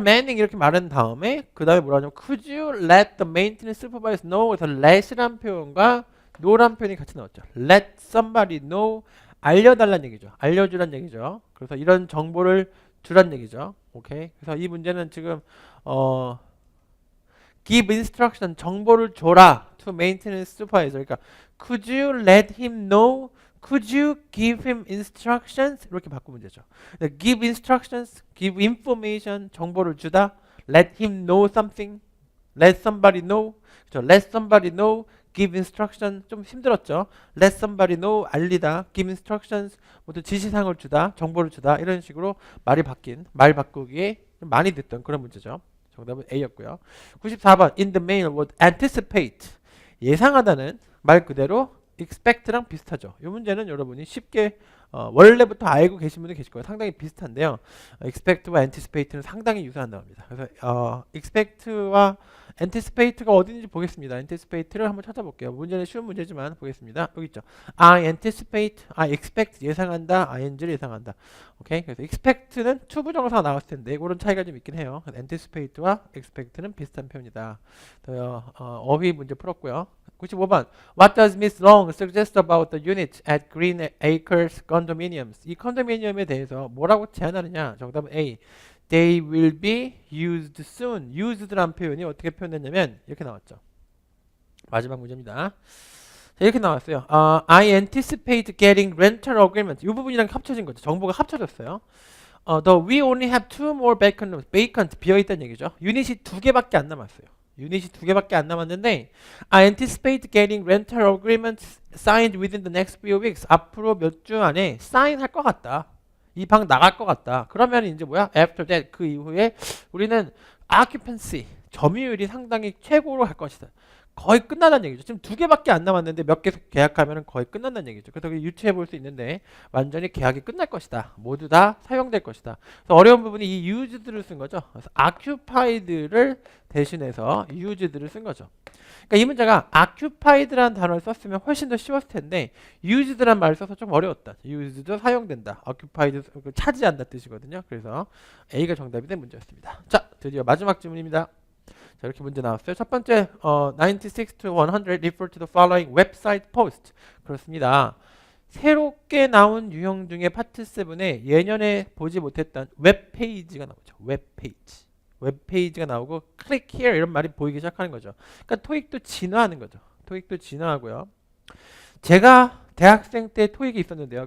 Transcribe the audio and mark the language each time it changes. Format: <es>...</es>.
<ko>Manning 이렇게 말한 다음에 그 다음에 뭐라 하냐면</ko> <en>Could you let the maintenance supervisor know?</en> <ko>그래서 let이란 표현과 know란 표현이 같이 나왔죠. Let somebody know 알려달란 얘기죠. 알려주란 얘기죠. 그래서 이런 정보를 주란 얘기죠. 오케이. 그래서 이 문제는 지금</ko> <en>give instruction</en> <ko>정보를 줘라</ko> <en>to maintenance supervisor.</en> <ko>그러니까</ko> <en>could you let him know? Could you give him instructions?</en> <ko>이렇게 바꾸면 되죠.</ko> <en>give instructions, give information</en> <ko>정보를 주다.</ko> <en>let him know something. let somebody know.</en> <ko>그렇죠.</ko> <en>let somebody know.</en> <ko>give instruction 좀 힘들었죠. let somebody know 알리다. give instructions 모두 지시사항을 주다. 정보를 주다. 이런 식으로 말이 바뀐 말 바꾸기에 많이 듣던 그런 문제죠. 정답은 A였고요. 94번</ko> <en>in the mail would anticipate</en> <ko>예상하다는 말 그대로 expect랑 비슷하죠. 이 문제는 여러분이 쉽게 원래부터 알고 계신 분들 계실 거예요. 상당히 비슷한데요. expect와 anticipate는 상당히 유사한 단어입니다. 그래서 expect와 anticipate가 어딘지 보겠습니다. anticipate를 한번 찾아볼게요. 문제는 쉬운 문제지만 보겠습니다. 여기 있죠.</ko> <en>I anticipate, I expect</en> <ko>예상한다, ing를 예상한다. 오케이. 그래서 expect는 투부정사가 나왔을 텐데 그런 차이가 좀 있긴 해요. anticipate와 expect는 비슷한 표현이다. 어휘 문제 풀었고요.</ko> <en>95번 What does Miss Long suggest about the units at Green Acres condominiums?</en> <ko>이 컨도미니엄에 대해서 뭐라고 제안하느냐? 정답은</ko> <en>A. They will be used soon.</en> <ko>used란 표현이 어떻게 표현됐냐면 이렇게 나왔죠. 마지막 문제입니다. 자, 이렇게 나왔어요.</ko> <en>I anticipate getting rental agreement.</en> <ko>이 부분이랑 합쳐진 거죠. 정보가 합쳐졌어요.</ko> <en>Though we only have two more vacant rooms.</en> <ko>vacant 비어있다는 얘기죠. 유닛이 2개밖에 안 남았어요. 유닛이 2개밖에 안 남았는데</ko> <en>I anticipate getting rental agreements signed within the next few weeks.</en> <ko>앞으로 몇 주 안에 사인할 것 같다. 이 방 나갈 것 같다. 그러면 이제 뭐야?</ko> <en>After that</en> <ko>그 이후에 우리는 occupancy 점유율이 상당히 최고로 갈 것이다. 거의 끝나다는 얘기죠. 지금 2개밖에 안 남았는데 몇 개 계약하면 거의 끝난다는 얘기죠. 그래서 유추해 볼 수 있는데 완전히 계약이 끝날 것이다. 모두 다 사용될 것이다. 그래서 어려운 부분이 이 used를 쓴 거죠. 그래서 occupied를 대신해서 used를 쓴 거죠. 그러니까 이 문제가 occupied라는 단어를 썼으면 훨씬 더 쉬웠을 텐데 used란 말을 써서 좀 어려웠다. used도 사용된다. occupied 차지한다 뜻이거든요. 그래서 A가 정답이 된 문제였습니다. 자, 드디어 마지막 질문입니다. 자, 이렇게 문제 나왔어요. 첫 번째,</ko> <en>96 to 100 refer to the following website post.</en> <ko>그렇습니다. 새롭게 나온 유형 중에 파트 7에 예년에 보지 못했던 웹페이지가 나오죠. 웹페이지. 웹페이지가 나오고 click here 이런 말이 보이기 시작하는 거죠. 그러니까 토익도 진화하는 거죠. 토익도 진화하고요. 제가 대학생 때 토익이 있었는데요.</ko>